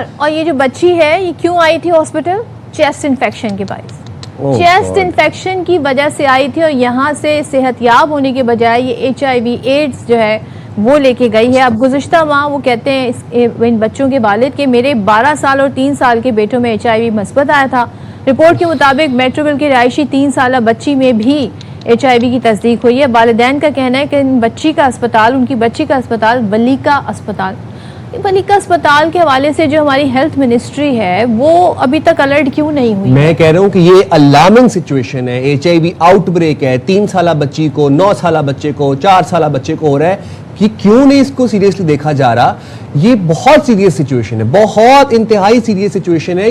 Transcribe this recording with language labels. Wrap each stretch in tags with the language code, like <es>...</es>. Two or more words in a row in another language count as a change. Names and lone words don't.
<ur>اور یہ جو بچی ہے یہ کیوں آئی تھی ہسپتال?</ur> <en>chest infection</en> <ur>کے باعث,</ur> <en>chest infection</en> <ur>کی وجہ سے آئی تھی اور یہاں سے صحتیاب ہونے کے بجائے یہ HIV ایڈز جو ہے وہ لیکے گئی ہے. اب گزشتہ ماہ وہ کہتے ہیں ان بچوں کے والد کے میرے 12 سال اور 3 سال کے بیٹوں میں HIV مثبت آیا تھا. رپورٹ کے مطابق میٹروویل کی رہائشی 3 سالہ بچی میں بھی HIV کی تصدیق ہوئی ہے. والدین کا کہنا ہے کہ ان بچی کا اسپتال، ان کی بچی کا اسپتال ولیکا اسپتال، ولیکا اسپتال کے حوالے سے جو ہماری</ur> <en>health ministry</en> <ur>ہے وہ ابھی تک الرٹ کیوں نہیں ہوئی؟ میں کہہ رہا ہوں کہ یہ</ur> <en>alarming situation</en> <ur>ہے.</ur> <en>HIV outbreak</en> <ur>ہے، 3 سالہ بچی کو، 9 سالہ بچے کو، 4 سالہ بچے کو ہو رہا ہے. یہ کیوں نہیں اس کو سیریسلی دیکھا جا رہا؟ یہ بہت</ur> <en>serious situation</en> <ur>ہے، بہت انتہائی</ur> <en>serious situation</en> <ur>ہے.</ur>